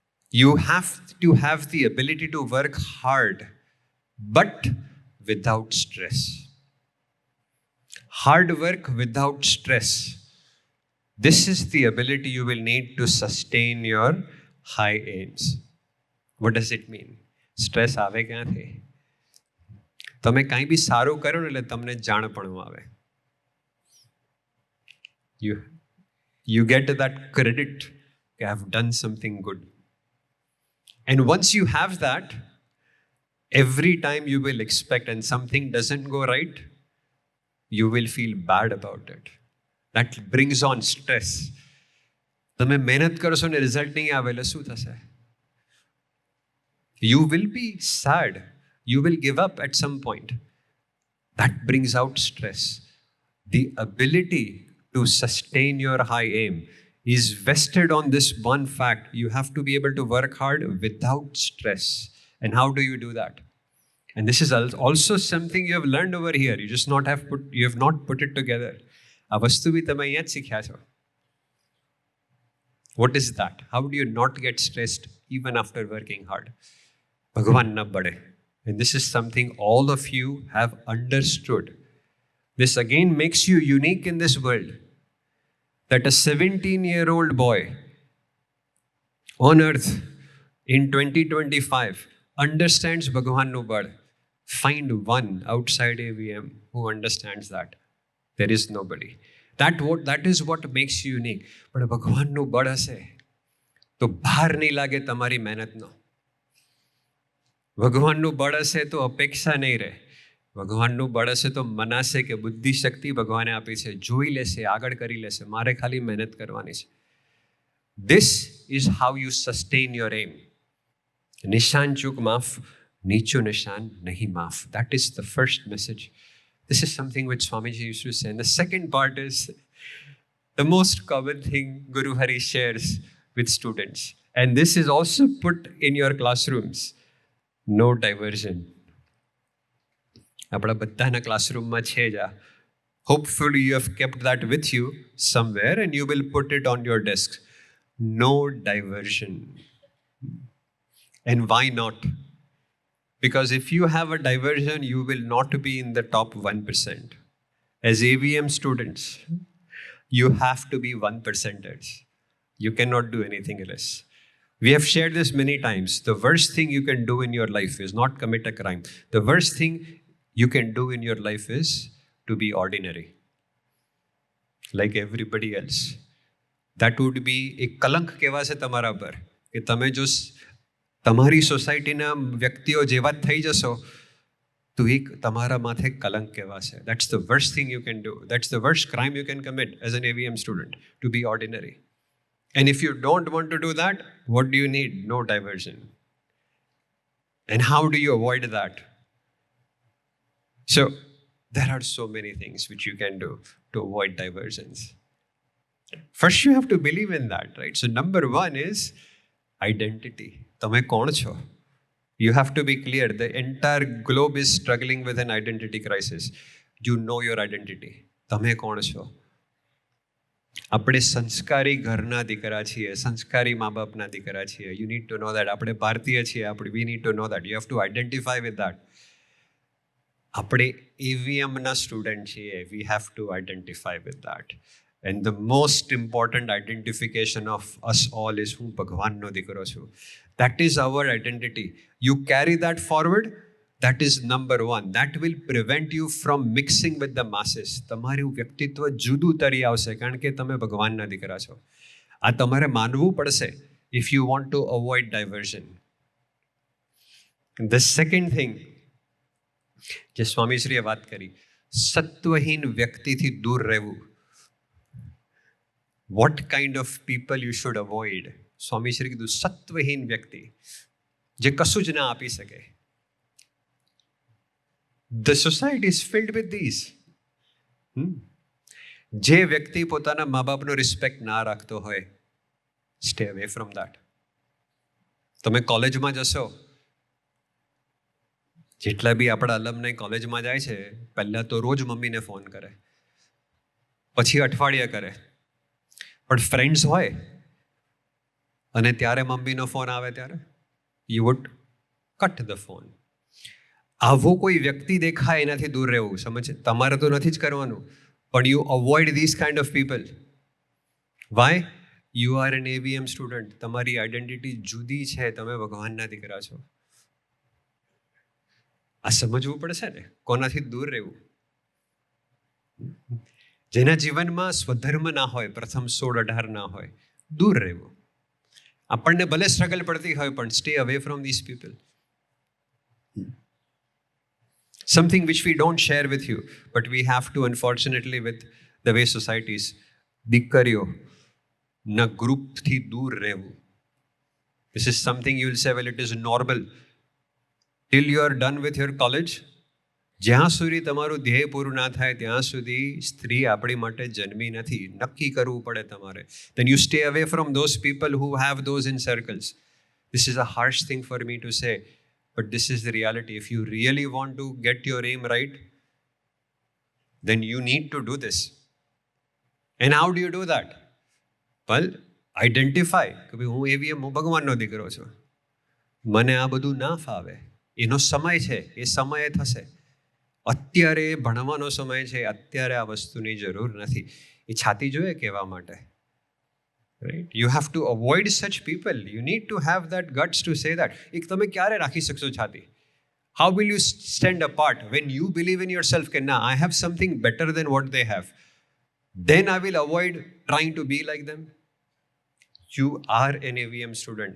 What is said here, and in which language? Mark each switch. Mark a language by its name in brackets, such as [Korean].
[English] You have to have the ability to work hard, but without stress. Hard work without stress. This is the ability you will need to sustain your high aims. What does it mean? [Gujarati] Stress આવે ક્યાંથી? તમે કાંઈ બી સારું કરો ને એટલે તમને જાણપણું આવે. [English] You get that credit, I have done something good. And once you have that, every time you will expect and something doesn't go right, You will feel bad about it. That brings on stress. [Gujarati] તમે મહેનત કરશો ને result નહીં આવે એટલે શું થશે? [English] You will be sad. You will give up at some point. That brings out stress. The ability to sustain your high aim is vested on this one fact. You have to be able to work hard without stress. And how do you do that? And this is also something you have learned over here. You have not put it together. [Gujarati] આ વસ્તુ બી તમે અહીંયા જ શીખ્યા છો. [English] What is that? How do you not get stressed even after working hard? [Gujarati] ભગવાન ન બળે. [English] And this is something all of you have understood. This again makes you unique in this world. That a 17-year-old boy on earth in 2025 understands Bhagwan's bad. Find one outside AVM who understands that. There is nobody. That is what makes you unique. [Gujarati] But ભગવાનનું બળ હશે તો ભાર નહીં લાગે તમારી મહેનતનો. ભગવાનનું બળ હશે તો અપેક્ષા નહીં રહે. ભગવાનનું બળ હશે તો મનાશે કે બુદ્ધિ શક્તિ ભગવાને આપી છે, જોઈ લેશે, આગળ કરી લેશે, મારે ખાલી મહેનત કરવાની છે. [English] This is how you sustain your aim. [Gujarati] નિશાન ચૂક માફ, નીચું નિશાન નહીં માફ. [English] That is the first message. This is something which Swamiji used to say. And the second part is the most common thing Guru Hari shares with students. And this is also put in your classrooms. No diversion. [Gujarati] આપણા બધાના ક્લાસરૂમમાં છે જ આ. [English] Hopefully you have kept that with you somewhere and you will put it on your desk. No diversion. And why not? Because if you have a diversion, you will not be in the top 1%. As AVM students, you have to be 1%ers. You cannot do anything else. We have shared this many times. The worst thing you can do in your life is not commit a crime. The worst thing you can do in your life is to be ordinary, like everybody else. That would be [Gujarati] એક કલંક કહેવાશે તમારા પર કે તમે જો તમારી સોસાયટીના વ્યક્તિઓ જેવા જ થઈ જશો તો એક તમારા માથે કલંક કહેવાશે. [English] That's the worst thing you can do. That's the worst crime you can commit as an AVM student, to be ordinary. And if you don't want to do that, what do you need? No diversion. And how do you avoid that? So there are so many things which you can do to avoid diversions. First, you have to believe in that, right? So number one is identity. [Gujarati] તમે કોણ છો? [English] You have to be clear. The entire globe is struggling with an identity crisis. You know your identity. [Gujarati] તમે કોણ છો? આપણે સંસ્કારી ઘરના દીકરા છીએ, સંસ્કારી મા બાપના દીકરા છીએ. [English] You need to know that. [Gujarati] આપણે ભારતીય છીએ, [English] we need to know that. You have to identify with that. [Gujarati] આપણે AVMના સ્ટુડન્ટ છીએ. [English] We have to identify with that. And the most important identification of us all is [Gujarati] હું ભગવાનનો દીકરો છું. [English] That is our identity. You carry that forward. That is number one. That will prevent you from mixing with the masses. [Gujarati] તમારું વ્યક્તિત્વ જુદું તરી આવશે કારણ કે તમે ભગવાનના દીકરા છો. આ તમારે માનવું પડશે [English] if you want to avoid diversion. The second thing [Gujarati] જે સ્વામીશ્રીએ વાત કરી, સત્વહીન વ્યક્તિથી દૂર રહેવું. [English] What kind of people you should avoid? [Gujarati] Swamishri કીધું સત્વહીન વ્યક્તિ જે કશું જ ના આપી શકે. [English] The society is filled with these. [Gujarati] જે વ્યક્તિ પોતાના મા બાપનો રિસ્પેક્ટ ના રાખતો હોય, [English] stay away from that. [Gujarati] તમે કોલેજમાં જશો, જેટલા બી આપણા અલમનાઈ કોલેજમાં જાય છે, પહેલાં તો રોજ મમ્મીને ફોન કરે, પછી અઠવાડિયે કરે. પણ ફ્રેન્ડ્સ હોય અને ત્યારે મમ્મીનો ફોન આવે ત્યારે [English] You would cut the phone. [Gujarati] આવો કોઈ વ્યક્તિ દેખાય એનાથી દૂર રહેવું. સમજ? તમારે તો નથી જ કરવાનું, પણ [English] You avoid this kind of people. Why? You are an AVM student. [Gujarati] તમારી આઈડેન્ટિટી જુદી છે, તમે ભગવાનના દીકરા છો. આ સમજવું પડશે ને, કોનાથી દૂર રહેવું. જેના જીવનમાં સ્વધર્મ ના હોય, પ્રથમ 16-18 ના હોય, દૂર રહેવું. આપણને ભલે સ્ટ્રગલ પડતી હોય પણ [English] Stay away from this people. something which we don't share with you, but we have to, unfortunately, with the way societies, [Gujarati] દીકરીઓ ના ગ્રુપથી દૂર રહેવું. [English] This is something you will say, well, it is normal. Till you are done with your college, [Gujarati] જ્યાં સુધી તમારું ધ્યેય પૂરું ના થાય ત્યાં સુધી સ્ત્રી આપણી માટે જન્મી નથી. નક્કી કરવું પડે તમારે. [English] Then you stay away from those people who have those in circles. This is a harsh thing for me to say, but this is the reality. If you really want to get your aim right, then you need to do this. And how do you do that? Well, identify [Gujarati] કે ભાઈ હું AVM, હું ભગવાનનો દીકરો છું, મને આ બધું ના ફાવે, એનો સમય છે, એ સમયે થશે. અત્યારે ભણવાનો સમય છે, અત્યારે આ વસ્તુની જરૂર નથી. એ છાતી જોઈએ કહેવા માટે. [English] Right? You have to avoid such people. You need to have that guts to say that. [Gujarati] એક તમે ક્યારે રાખી શકશો છાતી? [English] How will you stand apart when you believe in yourself [Gujarati] કે ના, [English] I have something better than what they have? Then I will avoid trying to be like them. You are an AVM student.